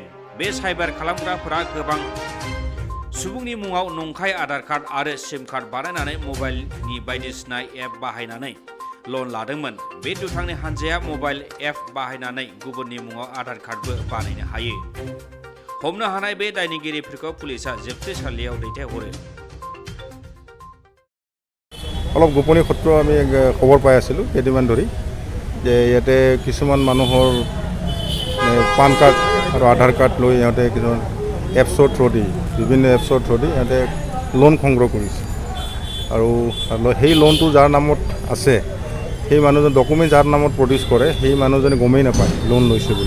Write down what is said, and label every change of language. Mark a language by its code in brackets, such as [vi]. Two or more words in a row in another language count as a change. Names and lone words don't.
[brx] बे साइबार खालामग्राफोरा गोबां सुबुंनि मुङाव नंखाय आधार कार्ड आरो [en] SIM card [brx] बानायनानै मबाइलनि बायदिसिना एप बाहायनानै लन लादोंमोन। बे दुथांनि हानजाया मबाइल एप बाहायनानै गुबुननि मुङाव आधार कार्डबो बानायनो हायो। हमनो हानाय बे दायनिगिरिफोरखौ पुलिसा जोबथेसालियाव दैथायहरो। [as] অলপ গোপনীয় সূত্ৰ আমি খবৰ পাই আছিলোঁ কেইদিনমান ধৰি যে ইয়াতে কিছুমান মানুহৰ পান কাৰ্ড আৰু আধাৰ কাৰ্ড লৈ ইহঁতে কিছুমান এপছৰ থ্ৰুদি বিভিন্ন এপছৰ থ্ৰুদি ইহঁতে লোন সংগ্ৰহ কৰিছে আৰু সেই লোনটো যাৰ নামত আছে সেই মানুহজন ডকুমেণ্ট যাৰ নামত প্ৰডিউচ কৰে সেই মানুহজনে গমেই নাপায় লোন লৈছে বুলি।